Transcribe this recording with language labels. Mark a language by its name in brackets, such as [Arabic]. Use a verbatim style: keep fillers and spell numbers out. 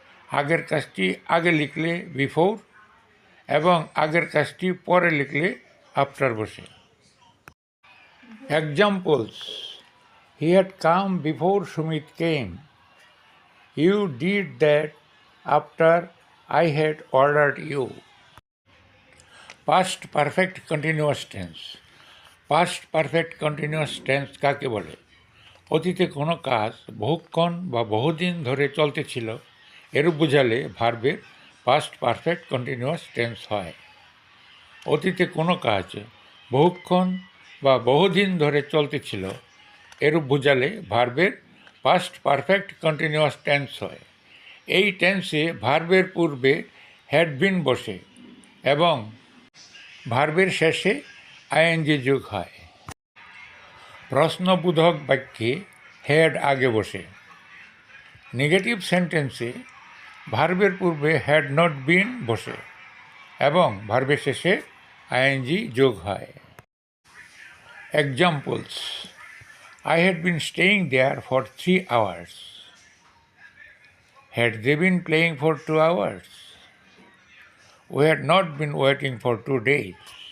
[Bangla] আগের কাজটি আগে লিখলে বিফোর এবং আগের কাজটি পরে লিখলে আফটার বসে। [English] Examples: he had come before Sumit came, you did that after I had ordered you. Past perfect continuous tense. Past perfect continuous tense [Bangla] কাকে বলে? অতীতে কোনো কাজ বহুক্ষণ বা বহুদিন ধরে চলতে ছিল এরূপ বোঝালে ভার্বের past perfect continuous tense হয়। অতীতে কোনো কাজ বহুক্ষণ বা বহুদিন ধরে চলতে ছিল এরূপ বোঝালে ভার্বের পাস্ট পারফেক্ট কন্টিনিউয়াস টেন্স হয়। এই টেন্সে ভার্বের পূর্বে হ্যাড বিন বসে এবং ভার্বের শেষে আইএনজি যোগ হয়। প্রশ্নবোধক বাক্যে হ্যাড আগে বসে। নেগেটিভ সেন্টেন্সে ভার্বের পূর্বে হ্যাড নট বিন বসে এবং ভার্বের শেষে আইএনজি যোগ হয়। [English] Examples: I had been staying there for three hours. Had they been playing for two hours? We had not been waiting for two days.